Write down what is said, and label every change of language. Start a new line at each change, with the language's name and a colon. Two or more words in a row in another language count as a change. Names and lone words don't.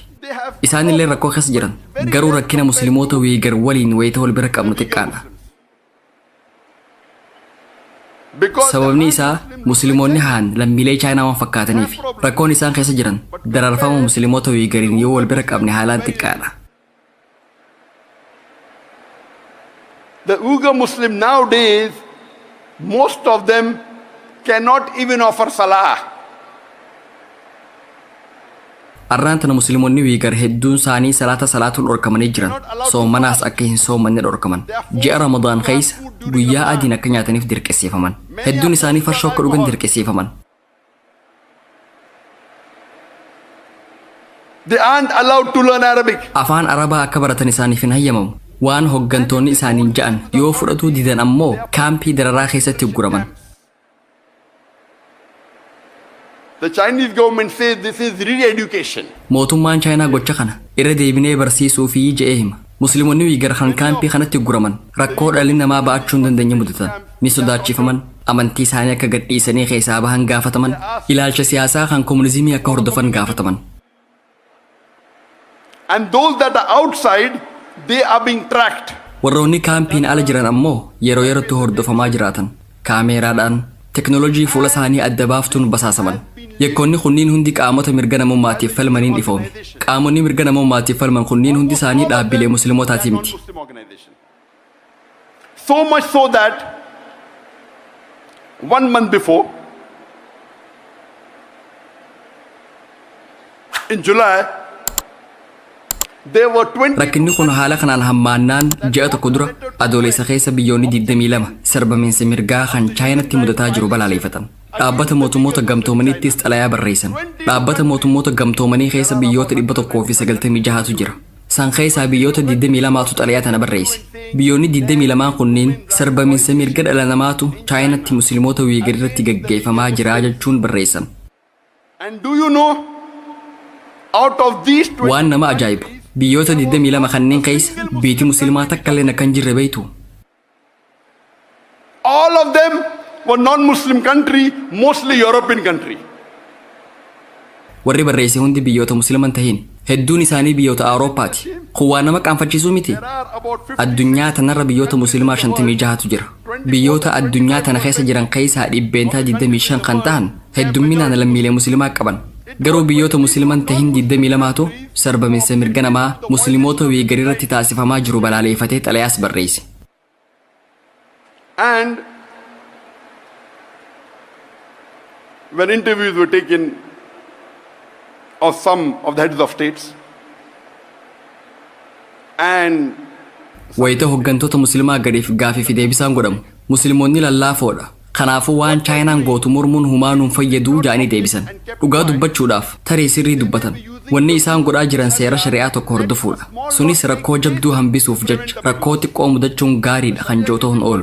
Oromo: Isaan illee rakkoo keessa jiran. Garuu rakkina musliimoota Uyghur waliin wayita wal bira qabnu xiqqaadha. Sababni isaa musliimoonni Han lammiilee Chaayinaa waan fakkaataniif rakkoon isaan keessa jiran dararfama musliimoota Uyghuriin yoo wal bira qabne haalaan xiqqaadha.
English: The Uyghur Muslim nowadays, most of them cannot even offer salah.
Oromo: Arraantana musliimoonni Uyghur hedduun isaanii salaata salaatuun dhorkamanii jiran. Soomanaas akka hin soomanne dhorkaman. Ji'a Ramadaan keessa guyyaa adiin akka nyaataniif dirqisiifaman. Hedduun isaanii farshoo akka dhugan dirqisiifaman.
English: They aren't allowed to learn Arabic.
Oromo: Afaan Arabaa akka baratan isaaniif hin hayyamamu. Waan hoggantoonni isaaniin ja'an yoo fudhatuu didan ammoo kaampii dararaa keessatti ugguraman.
English: The Chinese government says this is re-education.
Oromo: Mootummaan Chaayinaa gocha kana irra deebinee barsiisuu fi je'ee hima. Musliimoonni Uyghur kan kaampii kanatti ugguraman rakkoo dhalli namaa ba'achuu hin dandeenye mudatan. Ni sodaachifaman. Amantii isaanii akka gadhiisanii keessaa bahan gaafataman. Ilaalcha siyaasaa kan komunizimii akka hordofan gaafataman.
English: And those that are outside, they are being tracked.
Oromo: Warroonni kaampiin ala jiran ammoo yeroo yerootti hordofamaa jiraatan. Kaameeraadhaan teknoolojii fuula isaanii adda baaftuun basaasaman. Yakkoonni kunniin hundi qaamota mirga namummaatiif falmaniin dhifoome. Qaamonni mirga namummaatiif falman kunniin hundi isaanii dhaabbilee musliimotaati miti.
English: So much so that 1 month before, in July, there were 20...
Oromo: Rakkinni kun haala kanaan hammaannaan ji'a tokko dura adoolessa keessa biyyoonni 22 sarbamiinsa mirgaa kan Chaayinaatti mudataa jiru balaaleffatan. Dhaabbata mootummoota gamtoomaniittis xalayaa barreessan. Dhaabbata mootummoota gamtoomanii keessa biyyoota 196tu jira. San keessaa biyyoota 22tu xalayaa tana barreesse. Biyyoonni 22 kunniin sarbamiinsa mirga dhala namaatu Chaayinaatti musliimoota Uyghur irratti gaggeeffamaa jira jechuun barreessan.
English: And do you know, out of these 20...
Oromo: Waan nama ajaa'ibu. Biyyoota 22 kanneen keessa biyyi musliimaa takka illee kan jirre beektu.
English: All of them one non-Muslim country, mostly European country.
Oromo: warri barreesse hundi biyyoota musliman tahin hedduun isaanii biyyoota Awurooppaati. Kuwaa nama qaanfachiisuu miti.
English: There are about 50
Oromo: Addunyaa tanarra biyyoota muslimaa 56tu jira. Biyyoota addunyaa tana keessa jiran keessaa dhibbeentaa 25 kan ta'an heddumminaan lammiilee muslimaa qaban. Garuu biyyoota musliman tahin 22tu sarbaminsa mirga namaa muslimoota Uyghur irratti taasifamaa jiru balaaleeffatee xalayaas barreesse.
English: And when interviews were taken of some of the heads of states, and
Oromo: Wayita hooggantoota muslimaa gadiif gaafiif deebisaan godhamu. Musliimoonni lallaafoodha. Kanaafuu waan chaayinaan gootu mormuun humaanuun fayyaduu ja'anii deebisan. Dhugaa dubbachuudhaaf tarii sirrii dubbatan. Wanni isaan godhaa jiran seera shari'aa tokko hordofuudha. Sunis rakkoo jabduu hambisuuf jecha rakkoo xiqqoo mudachuun gaariidha kan jiru ta'uun oolu.